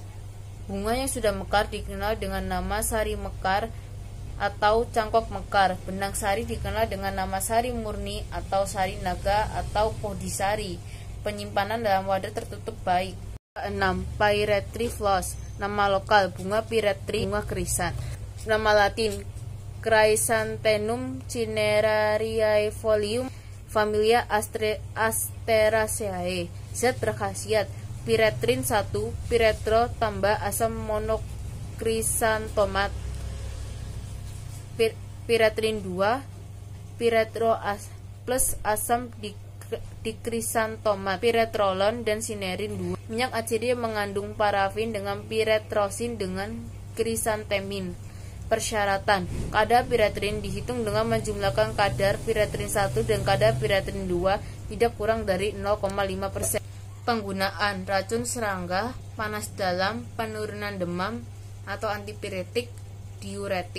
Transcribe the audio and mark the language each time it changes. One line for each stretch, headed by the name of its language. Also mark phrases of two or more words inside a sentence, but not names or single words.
Indonesian: Bunga yang sudah mekar dikenal dengan nama sari mekar atau cangkok mekar. Benang sari dikenal dengan nama sari murni atau sari naga atau podisari. Penyimpanan dalam wadah tertutup baik. 6. Pyrethry flos. Nama lokal bunga Pyrethry, bunga krisan. Nama latin Chrysanthemum cinerariae folium. Familia Asteraceae. Zat berkhasiat Pyretrin 1, piretro tambah asam monokrisantomat. Pyretrin 2, piretro plus asam dikrisantomat, piretrolon dan sinerin 2. Minyak acidia mengandung parafin dengan piretrosin dengan krisantemin. Persyaratan, kadar piretrin dihitung dengan menjumlahkan kadar piretrin 1 dan kadar piretrin 2 tidak kurang dari 0,5%. Penggunaan racun serangga, panas dalam, penurunan demam, atau antipiretik, diuretik.